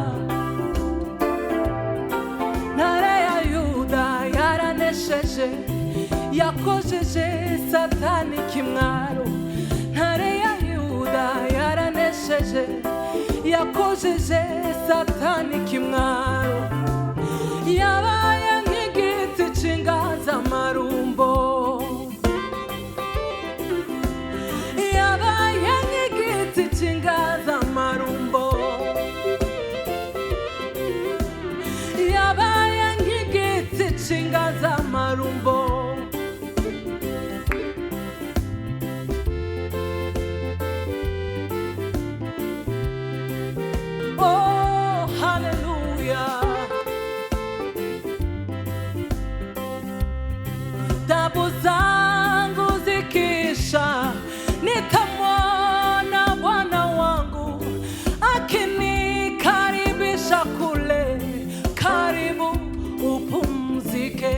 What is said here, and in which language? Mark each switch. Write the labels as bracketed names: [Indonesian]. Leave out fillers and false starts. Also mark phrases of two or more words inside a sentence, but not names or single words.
[Kinyarwanda] Ntare ya Yuda yaranesheje, yakojeje Satani kimwaro, ntare ya Yuda yaranesheje, yakojeje Satani kimwaro, yabaye nk'igiti cy'inganzamarumbo, yabaye nk'igiti cy'inganzamarumbo, yabaye nk'igiti cy'inganzamarumbo. [English] Oh hallelujah. [Swahili] Tabu zangu zikisha, nitamwona Bwana wangu akinikaribisha kule, karibu upumzike.